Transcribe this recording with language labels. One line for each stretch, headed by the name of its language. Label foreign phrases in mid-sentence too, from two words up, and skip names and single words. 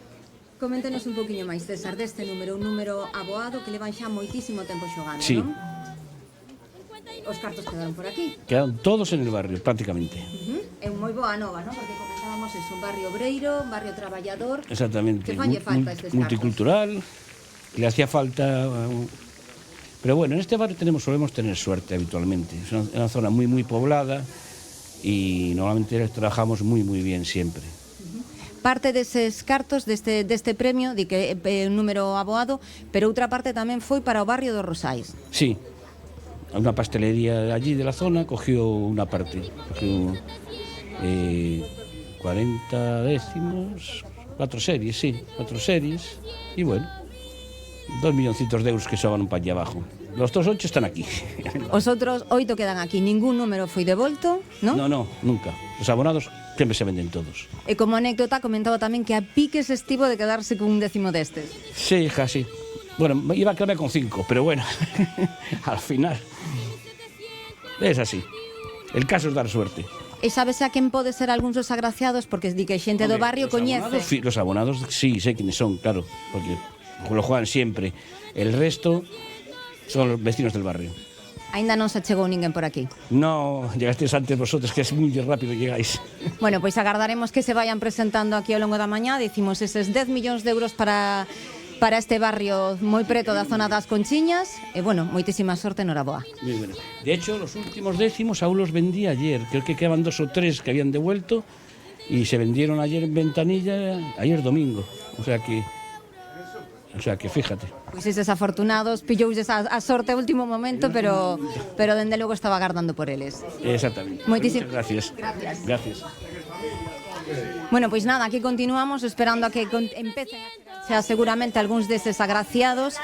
Galician: Coméntenos un poquinho máis, César, deste número, un número aboado que levan xa moitísimo tempo xogando,
Spanish: sí.
Galician: Non? Os cartos quedaron por aquí.
Spanish: Quedaron todos en el barrio, prácticamente.
Galician: É moi boa nova, non? Porque comentábamos es un barrio obreiro, un barrio traballador.
Spanish: Exactamente.
Galician: Que falle falta estes
Spanish: multicultural, que le hacía falta... Pero bueno, en este barrio solemos tener suerte habitualmente. Es una zona muy poblada y normalmente trabajamos muy bien siempre.
Galician: Parte deses cartos deste premio, di que é un número aboado, pero outra parte tamén foi para o barrio dos Rosais.
Spanish: Sí. Una pastelería allí de la zona cogió una parte, cogió 40 décimos, 4 series, y bueno, 2 milloncitos de euros que soban para allá abajo. Los otros 8 están aquí.
Galician: Os outros 8 quedan aquí, ningún número foi devolto, non?
Spanish: No, nunca. Los abonados sempre se venden todos.
Galician: E como anécdota comentaba tamén que a piques estivo de quedarse con un décimo destes.
Spanish: Sí, hija, sí. Bueno, iba a quedarme con 5, pero bueno, al final es así. El caso es dar suerte.
Galician: E sabes a quen pode ser algúns dos agraciados? Porque di que xente do barrio coñece.
Spanish: Los abonados, sí, sé quiénes son, claro, porque lo juegan siempre. El resto son los vecinos del barrio.
Galician: Aínda non se chegou ninguén por aquí.
Spanish: No, llegasteis antes vosotros, que es muy rápido llegáis.
Galician: Bueno, pois agardaremos que
Spanish: se vayan presentando
Galician: aquí ao longo da mañá. Dicimos eses 10 millóns de euros para este barrio moi preto da zona das Conchiñas. E, bueno, moitísima sorte, noraboa.
Spanish: Muy bueno. De hecho, los últimos décimos aún los vendí ayer. Creo que quedaban 2 o 3 que habían devuelto y se vendieron ayer en ventanilla, ayer domingo. O sea que fíjate.
Galician: Pois eses afortunados pilloulles a sorte ao último momento, pero dende logo estaba agardando por eles.
Spanish: Exactamente. Muchas gracias. Gracias.
Galician: Bueno, pois nada, aquí continuamos esperando a que empecen xa seguramente algúns deses agraciados.